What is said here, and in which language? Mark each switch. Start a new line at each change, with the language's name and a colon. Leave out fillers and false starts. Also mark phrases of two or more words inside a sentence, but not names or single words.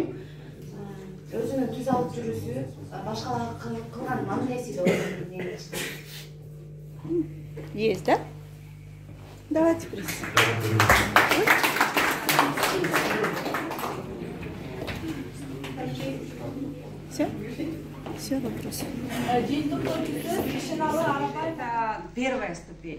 Kyrgyz: Өзүнүн түз алып жүрүүсү, башкаларга кылган мамилеси деп ойлойм.
Russian: Есть, да? Давайте Все? Все вопросы. Это первая ступень.